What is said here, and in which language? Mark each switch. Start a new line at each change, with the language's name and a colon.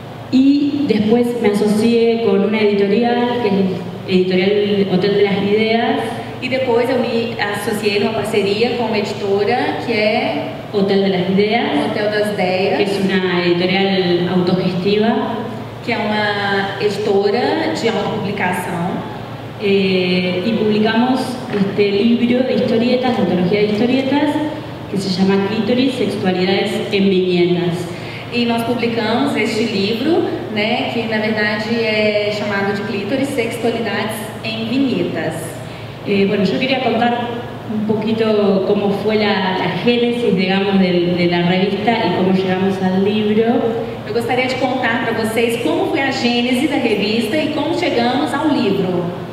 Spanish: Y después me asocié con una editorial, que es Editorial Hotel de las Ideas.
Portuguese: E depois eu me associei numa parceria com uma editora que é
Spanish: Hotel de las Ideas,
Portuguese: Hotel das Ideias,
Spanish: que es una editorial autogestiva,
Portuguese: que é uma editora de autopublicação.
Spanish: Y publicamos este libro de historietas, de antología de historietas, que se llama Clítoris, Sexualidades en Viñetas.
Portuguese: E nós publicamos este livro, né, que na verdade é chamado de Clítoris, Sexualidades em Vinhetas.
Spanish: Bueno, yo quería contar un poquito cómo fue la génesis, digamos, de la revista y cómo llegamos al libro.
Portuguese: Eu gostaria de contar para vocês como foi a gênese da revista e como chegamos ao livro.